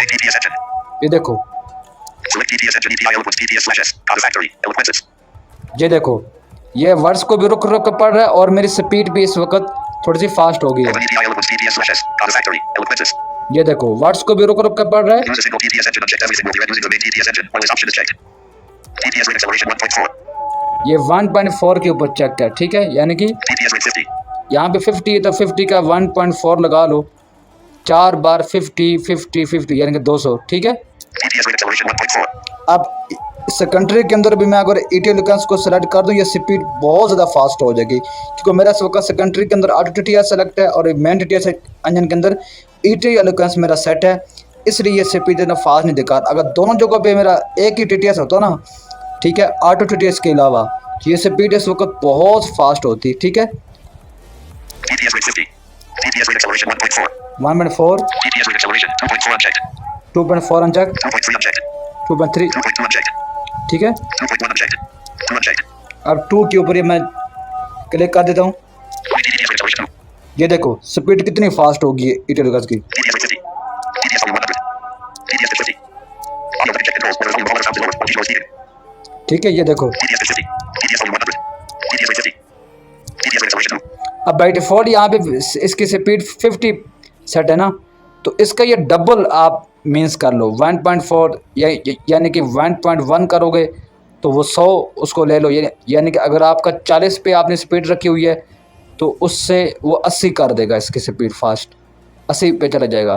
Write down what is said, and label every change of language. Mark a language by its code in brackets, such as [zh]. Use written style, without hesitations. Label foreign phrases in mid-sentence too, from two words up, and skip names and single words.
[en] Main TTS engine. [hi] ये देखो, [en] Select TTS engine API eloquence TTS/s. Data factory. Eloquences. [hi] ये देखो, ये वर्ड्स को भी रुक रुक कर पढ़ रहा है और मेरी स्पीड भी इस वक्त थोड़ी सी फास्ट हो गई है। [en] Open API eloquence TTS/s. Data factory. Eloquences. [hi] ये देखो वर्ड्स को भी रुक रुक कर पढ़ रहा है। [en] Use a single TTS engine. Unchecked. Everything will be read using the main TTS engine while this option is checked. TTS rate acceleration 1.4. [hi] ये 1.4 के ऊपर चेक है, ठीक है, यानी कि [en] TTS rate 50. [hi] यहाँ पे 50 है तो 50 का 1.4 लगा लो, 4 बार 50 यानी कि 200, ठीक है। [en] TTS rate acceleration 1.4. [hi] अब सेकेंडरी के अंदर भी मैं अगर ETI एलोक्वेंस को सेलेक्ट कर दूँ, ये स्पीड बहुत ज़्यादा फास्ट हो जाएगी, क्योंकि मेरा इस वक्त सेकेंडरी के अंदर ऑटो TTS सेलेक्ट है और [en] main TTS engine [hi] के अंदर ETI एलोक्वेंस मेरा सेट है, इसलिए ये स्पीड इतना फास्ट नहीं दिखा। अगर दोनों जगहों पे मेरा एक ही TTS होता ना, ठीक है, ऑटो TTS के अलावा, ये स्पीड इस वक्त बहुत फास्ट होती, ठीक है। [en] TTS rate 50. TTS rate acceleration 1.4. 1.4, TTS rate acceleration 2.4 unchecked. 2.4 अनचेक, 2.3 unchecked. 2.3, 2.2 unchecked. [hi] ठीक है। [en] 2.1 unchecked. 2 unchecked. [hi] अब 2 के ऊपर ये मैं क्लिक कर देता हूँ, [en] Main TTS rate acceleration 2. [hi] ये देखो स्पीड कितनी फास्ट होगी ETI एलोक्वेंस की। [en] TTS rate 50. TTS volume 100. TTS rate 50. Audio check controls. Whether volume or sound is lower. Or is needed. [hi] ठीक है, ये देखो [en] TTS rate 50. TTS volume 100. TTS rate 50. TTS rate acceleration 2. [hi] अब [en] by default [hi] यहाँ पे इसकी स्पीड 50 सेट है ना, तो इसका ये डबल आप मीन्स कर लो, 1.4 यानी कि 1.1 करोगे तो वो 100 उसको ले लो, यानी कि अगर आपका 40 पे आपने स्पीड रखी हुई है तो उससे वो 80 कर देगा, इसकी स्पीड फास्ट 80 पे चला जाएगा।